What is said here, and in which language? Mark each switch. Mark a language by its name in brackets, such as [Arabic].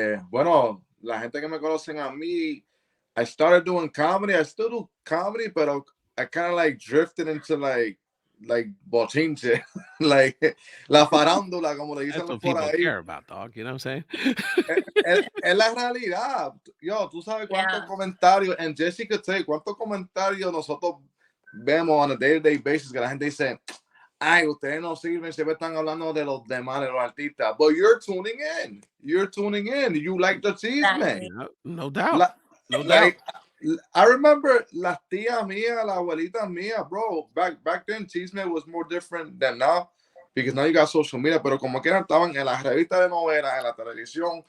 [Spanish] Bueno, la gente que me conocen a mí, [English] I started doing comedy. I still do comedy, but I kind of like drifted into like bochinche, like [Spanish] la farándula, como le dicen los por ahí. [English] Care about, dog, you know what I'm saying? [Spanish] Es la realidad. Yo, tú sabes cuántos comentarios, [English] and Jesse could say, [Spanish] cuántos comentarios nosotros vemos [English] on a day-to-day basis [Spanish] que la gente dice, ay, ustedes no sirven, siempre están hablando de los demás, de los artistas. [English] But you're tuning in. You like the cheese, man. No doubt. No doubt. I remember [Spanish] las tías mías, las abuelitas mías, bro. [English] Back then, Chisme was more different than now because now you got social media. [Spanish] Pero como que estaban en las revistas de novelas, en la televisión.